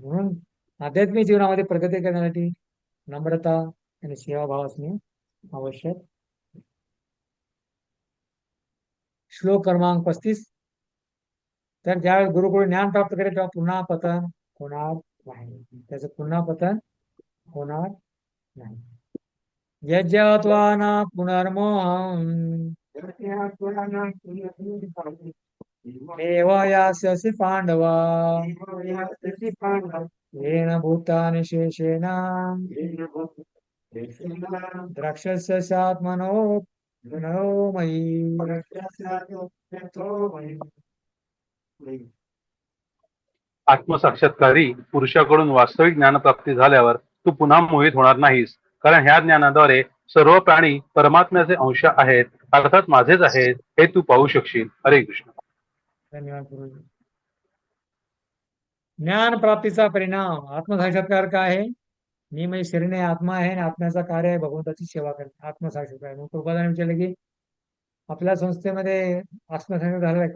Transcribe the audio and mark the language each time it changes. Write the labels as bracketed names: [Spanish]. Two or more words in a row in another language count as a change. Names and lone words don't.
[Marathi] म्हणून आध्यात्मिक जीवनामध्ये प्रगती करण्यासाठी नम्रता आणि सेवाभाव असणे आवश्यक. श्लोक क्रमांक 35. तर ज्यावेळेस गुरुकडून ज्ञान प्राप्त करेल तेव्हा पुन्हा पतन होणार नाही, त्याचं पुन्हा पतन होणार नाही. [Sanskrit] यज्ञत्वा न पुनर्मोहम् एव यास्यसि पांडवा येन भूतानि शेषेण द्रक्ष्यस्य स्यात्मनो मयि. [Marathi] आत्मसाक्षात्कारी पुरुषाकडून वास्तविक ज्ञानप्राप्ती झाल्यावर तू पुन्हा मोहित होणार नाहीस, कारण ह्या ज्ञानाद्वारे सर्व प्राणी परमात्म्याचे अंश आहेत, अर्थात माझेच आहेत, हे तू पाहू शकशील. हरे कृष्ण. धन्यवाद गुरुजी. ज्ञान प्राप्तीचा परिणाम आत्मसाक्षात्कार काय आहे? मी म्हणजे शरीर आत्मा आहे आणि आत्म्याचा कार्य आहे भगवंताची सेवा करणे, आत्मसाक्षात्कार. मग कृपादाने विचारलं की आपल्या संस्थेमध्ये आत्मसाक्षात्कार झालेला आहे.